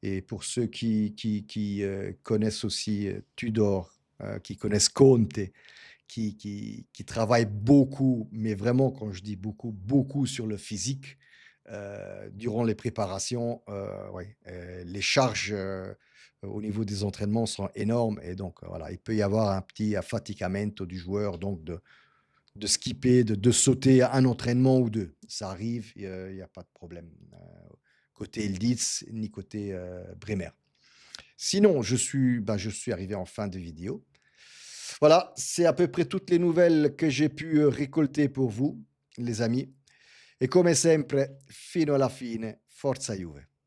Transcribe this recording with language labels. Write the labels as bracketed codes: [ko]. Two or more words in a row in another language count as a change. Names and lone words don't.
[fr] Et pour ceux qui connaissent aussi, Tudor, qui connaissent Conte, qui travaillent beaucoup, mais vraiment quand je dis beaucoup, beaucoup sur le physique, durant les préparations, ouais, les charges, au niveau des entraînements sont énormes et donc, voilà, il peut y avoir un petit affaticamento du joueur donc de skipper, de sauter un entraînement ou 2. Ça arrive, il y a pas de problème, côté Yildiz ni côté, Bremer. Sinon, je suis arrivé en fin de vidéo. Voilà, c'est à peu près toutes les nouvelles que j'ai pu, récolter pour vous, les amis. [it] E come sempre, fino alla fine, forza Juve.